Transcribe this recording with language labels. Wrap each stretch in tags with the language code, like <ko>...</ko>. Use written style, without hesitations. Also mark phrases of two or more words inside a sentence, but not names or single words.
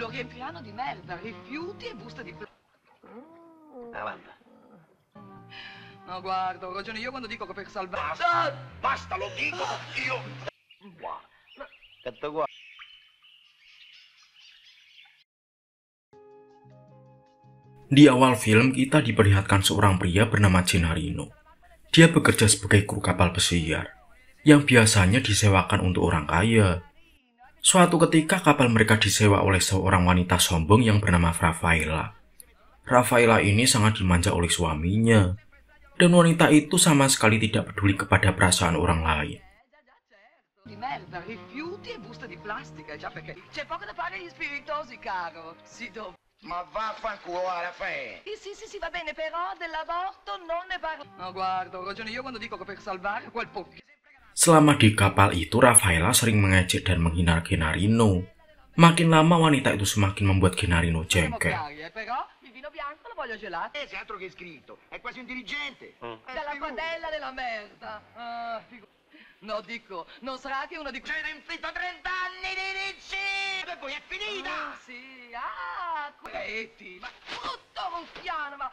<it>riempiranno di merda, rifiuti e buste di Avanti. No, guarda, ho ragione io quando dico che per salvare... Basta, basta, lo dico io.</it> <id>Kata gua. Di awal film kita diperlihatkan seorang pria bernama Gennarino. Dia bekerja sebagai kru kapal pesiar yang biasanya disewakan untuk orang kaya. Suatu ketika kapal mereka disewa oleh seorang wanita sombong yang bernama Raffaella. Raffaella ini sangat dimanja oleh suaminya, dan wanita itu sama sekali tidak peduli kepada perasaan orang lain.</id> <it>Di merda, rifiuti e buste di plastica, già perché c'è poco da fare agli spiritosi, caro. Ma vaffanculo, Raffaele. Sì, va bene, però dell'aborto non ne parlo. No, guarda, ho ragione io quando dico che per salvare quel poco.</it> <id>Selama di kapal itu, Raffaella sering mengejek dan menghina Gennarino. Makin lama wanita itu semakin membuat Gennarino jengkel.</id> <it>Però il vino bianco lo voglio gelato. Se altro che scritto, è quasi un dirigente. Dalla padella della merda. No, dico, non sarà che uno di... C'era in fitto 30 anni di liceo e poi è finita. Sì, ma tutto ruffiano, ma...</it>